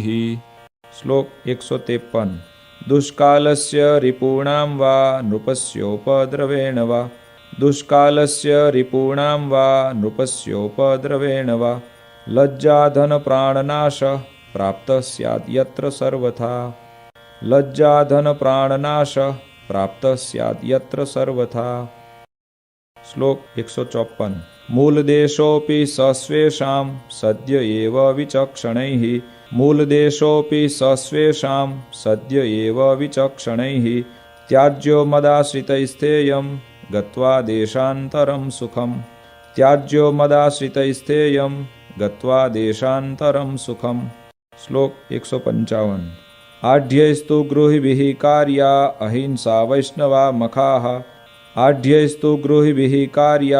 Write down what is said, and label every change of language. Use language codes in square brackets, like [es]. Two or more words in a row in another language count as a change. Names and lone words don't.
[sa] શ્લોક 153 દુષ્કાલસ્ય રિપૂણાં વા નૃપસ્યોપદ્રવેણ વા દુષ્કાલસ્ય રિપૂણાં વા નૃપસ્યોપદ્રવેણ વા લજ્જાધન પ્રાણનાશ પ્રાપ્ત સ્યાદ્ યત્ર સર્વથા લજ્જાધન પ્રાણનાશ પ્રાપ્ત સ્યાદ્ યત્ર સર્વથા। શ્લોક 154 મૂલદેશોપી સસ્વેષાં સદ્ય એવ વિચક્ષણૈઃ મૂલદેશોપી સસ્વેષાં સદ્ય એવ વિચક્ષણૈઃ ત્યાજ્યો મદાશ્રિતૈસ્થેયં गत्वा देशान्तरं सुखम् त्याज्यो मदाश्रितैस्तेयं गत्वा देशान्तरं सुखम् श्लोक 155 आढ्यैस्तु गृहिभिः कार्या अहिंसा वैष्णवा मखाः आढ्यैस्तु गृहिभिः कार्या